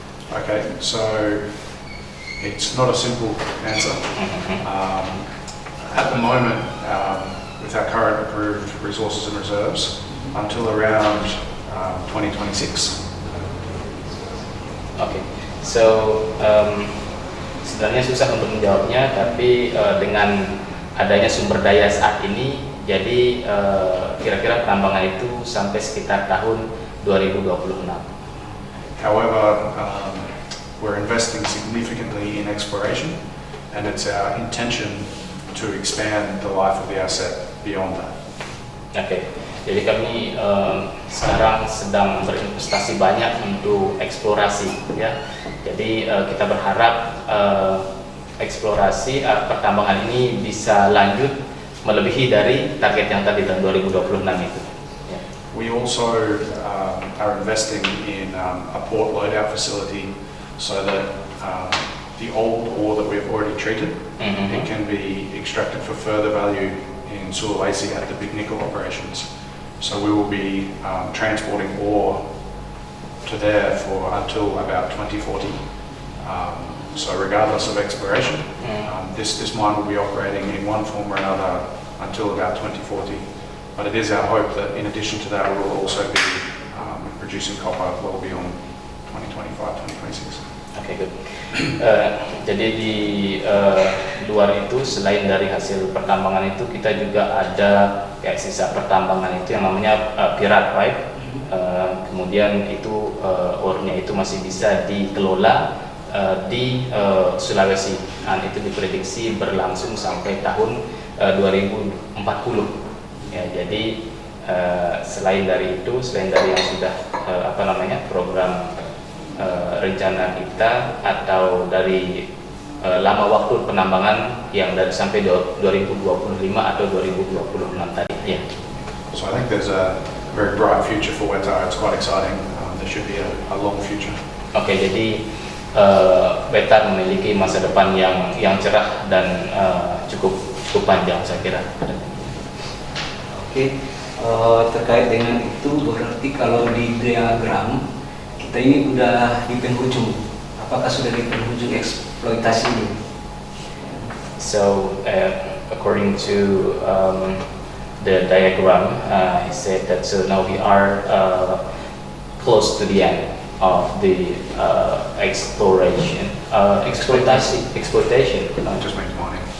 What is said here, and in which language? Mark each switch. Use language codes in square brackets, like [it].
[en] Okay, so it's not a simple answer. At the moment, with our current approved resources and reserves, until around 2026. Okay, so [id] Sebenarnya susah untuk menjawabnya, tapi dengan adanya sumber daya saat ini, jadi kira-kira penambangan itu sampai sekitar tahun 2026. [en] However, we're investing significantly in exploration, and it's our intention to expand the life of the asset beyond that. [id] Oke, jadi kami sekarang sedang berinvestasi banyak untuk eksplorasi, ya. Jadi kita berharap eksplorasi pertambangan ini bisa lanjut melebihi dari target yang tadi tahun 2026 itu. Ya. [en] We also are investing in a port loadout facility so that the old ore that we've already treated, it can be extracted for further value in Sulawesi at the big nickel operations. So we will be transporting ore to there for until about 2040. So regardless of exploration, this mine will be operating in one form or another until about 2040. But it is our hope that in addition to that, we will also be producing copper well beyond 2025, 2026. Oke, good. [id] Jadi di luar itu, selain dari hasil pertambangan itu, kita juga ada kayak sisa pertambangan itu yang namanya pirat pipe. Kemudian itu ore-nya itu masih bisa dikelola di Sulawesi, dan itu diprediksi berlangsung sampai tahun 2040. Ya, jadi selain dari itu, selain dari yang sudah program rencana kita atau dari lama waktu penambangan yang dari sampai 2025 atau 2026 tadi, ya. [en] So I think there's a very bright future for Wetar. It's quite exciting. There should be a long future. [id] Oke, jadi Wetar memiliki masa depan yang cerah dan cukup panjang, saya kira. Oke, terkait dengan itu berarti kalau di diagram kita ini udah di penghujung. Apakah sudah di penghujung eksploitasi ini? [en] So, according to the diagram, he said that so now we are close to the end of the exploitation. Just means mining.